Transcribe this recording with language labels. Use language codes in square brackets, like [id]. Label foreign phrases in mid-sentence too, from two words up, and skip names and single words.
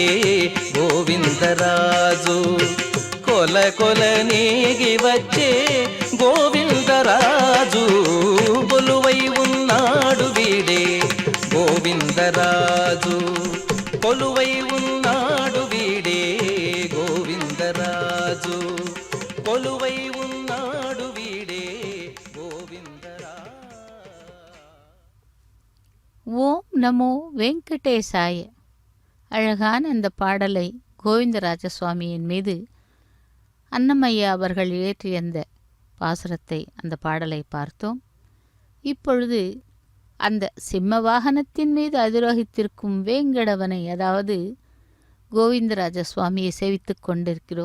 [te] గోవిందరాజు కొల కొల నీగి వచ్చే గోవిందరాజు కొలువై ఉన్నాడు వీడే గోవిందరాజు కొలువై ఉన్నాడు వీడే గోవిందరాజు కొలువై ఉన్నాడు వీడే గోవిందరాజు. [sa] ॐ नमो वेङ्कटेशाय. [ta] அழகான அந்த பாடலை கோவிந்தராஜ சுவாமியின் மீது அன்னமையா அவர்கள் இயற்றிய அந்த பாசுரத்தை, அந்த பாடலை பார்த்தோம். இப்பொழுது அந்த சிம்ம வாகனத்தின் மீது அதிரோகித்திருக்கும் வேங்கடவனை, அதாவது கோவிந்தராஜ சுவாமியை சேவித்து கொண்டிருக்கிறோம்.